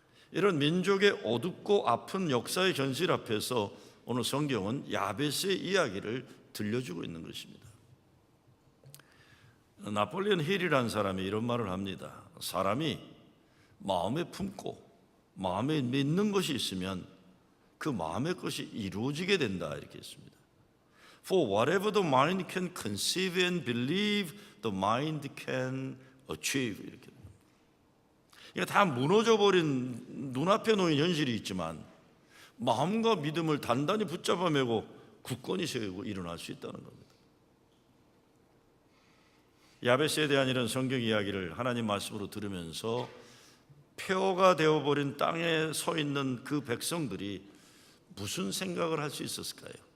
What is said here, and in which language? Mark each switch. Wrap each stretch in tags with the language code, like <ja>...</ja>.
<ko>이런 민족의 어둡고 아픈 역사의 현실 앞에서 오늘 성경은 야베스의 이야기를 들려주고 있는 것입니다. 나폴레온 힐이라는 사람이 이런 말을 합니다. 사람이 마음에 품고 마음에 믿는 것이 있으면 그 마음의 것이 이루어지게 된다, 이렇게 했습니다.</ko> <en>For whatever the mind can conceive and believe, the mind can achieve.</en> <ko>이렇게. 그러니까 다 무너져버린 눈앞에 놓인 현실이 있지만 마음과 믿음을 단단히 붙잡아 매고 굳건히 세우고 일어날 수 있다는 겁니다. 야베스에 대한 이런 성경 이야기를 하나님 말씀으로 들으면서 폐허가 되어버린 땅에 서 있는 그 백성들이 무슨 생각을 할 수 있었을까요?</ko>